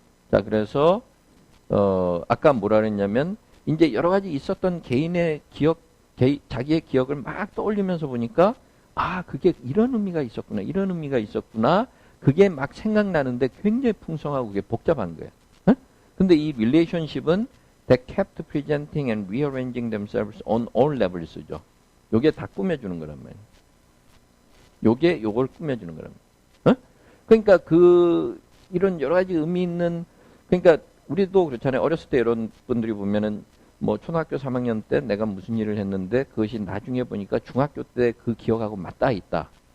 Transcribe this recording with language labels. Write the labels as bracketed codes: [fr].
[ko] 자, 그래서 아까 뭐라 그랬냐면 이제 여러 가지 있었던 개인의 기억, 자기의 기억을 막 떠올리면서 보니까 그게 이런 의미가 있었구나. 이런 의미가 있었구나. 그게 막 생각나는데 굉장히 풍성하고 그게 복잡한 거예요. 응? 근데 이 [en] relationship은 that kept presenting and rearranging themselves on all levels죠. [ko] 요게 다 꾸며주는 거란 말이에요. 요걸 꾸며주는 거란 말이에요. 그러니까 이런 여러 가지 의미 있는, 그러니까 우리도 그렇잖아요. 어렸을 때 이런 분들이 보면은 뭐 초등학교 3학년 때 내가 무슨 일을 했는데 그것이 나중에 보니까 중학교 때 그 기억하고 맞닿아 있다.